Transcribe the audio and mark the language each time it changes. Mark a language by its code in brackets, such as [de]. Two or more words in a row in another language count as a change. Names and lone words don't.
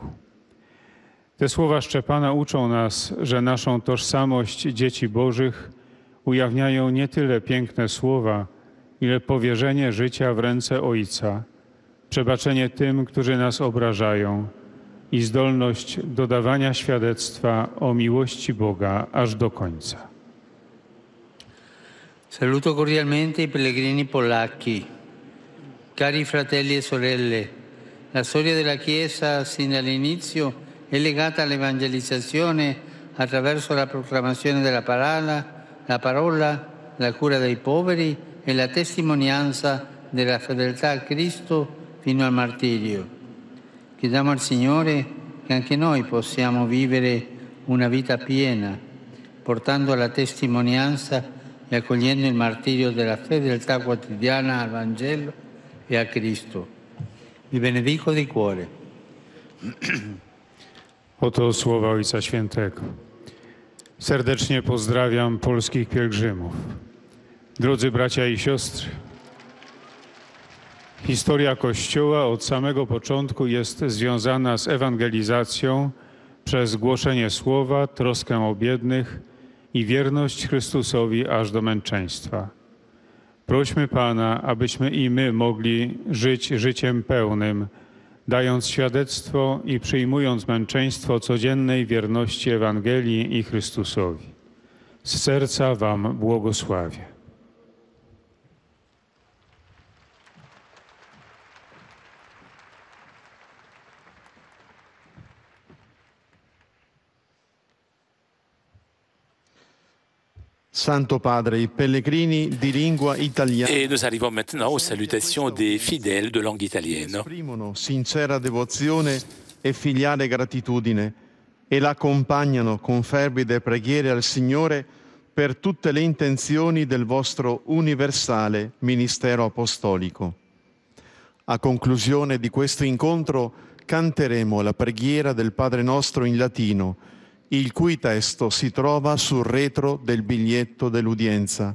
[pl] Te słowa Szczepana uczą nas, że naszą tożsamość dzieci Bożych ujawniają nie tyle piękne słowa, ile powierzenie życia w ręce Ojca, przebaczenie tym, którzy nas obrażają i zdolność dodawania świadectwa o miłości Boga aż do końca. [it] Saluto cordialmente i pellegrini polacchi. Cari fratelli e sorelle, la storia della Chiesa sin dall'inizio è legata all'evangelizzazione attraverso la proclamazione della parola, la cura dei poveri e la testimonianza della fedeltà a Cristo fino al martirio. Chiediamo al Signore che anche noi possiamo vivere una vita piena, portando la testimonianza e accogliendo il martirio della fedeltà quotidiana al Vangelo e a Cristo. Vi benedico di cuore. [pl] Oto słowa Ojca Świętego. Serdecznie pozdrawiam polskich pielgrzymów. Drodzy bracia i siostry, historia Kościoła od samego początku jest związana z ewangelizacją przez głoszenie słowa, troskę o biednych i wierność Chrystusowi aż do męczeństwa. Prośmy Pana, abyśmy i my mogli żyć życiem pełnym, dając świadectwo i przyjmując męczeństwo codziennej wierności Ewangelii i Chrystusowi. Z serca Wam błogosławię. [it] Santo Padre, i pellegrini di lingua italiana [fr] Et nous arrivons maintenant aux salutations des fidèles de langue italienne. [it] esprimono sincera devozione e filiale gratitudine e l'accompagnano con fervide preghiere al Signore per tutte le intenzioni del vostro universale ministero apostolico. A conclusione di questo incontro canteremo la preghiera del Padre nostro in latino, il cui testo si trova sul retro del biglietto dell'udienza.